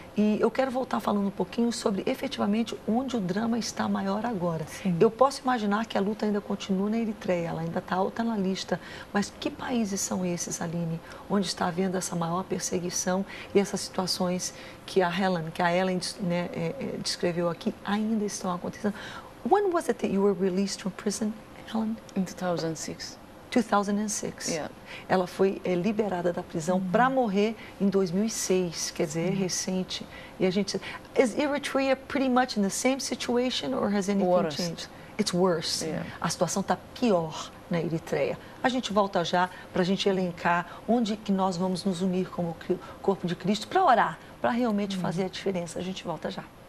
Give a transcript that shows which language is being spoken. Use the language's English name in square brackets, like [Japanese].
[Portuguese] E eu quero voltar falando um pouquinho sobre efetivamente onde o drama está maior agora. Eu posso imaginar que a luta ainda continua na Eritreia, ela ainda está alta na lista, mas que países são esses, Aline, onde está havendo essa maior perseguição e essas situações que a Ellen né, descreveu aqui ainda estão acontecendo? [English] When was it that you were released from prison, Helen? In 2006. 2006. Yeah. [Portuguese] Ela foi liberada da prisão para morrer em 2006, quer dizer, recente. E a gente... [English] Is Eritrea pretty much in the same situation or has anything changed? It's worse. [Portuguese] A situação está pior na Eritreia. A gente volta já para a gente elencar onde que nós vamos nos unir como corpo de Cristo para orar, para realmente fazer a diferença. A gente volta já.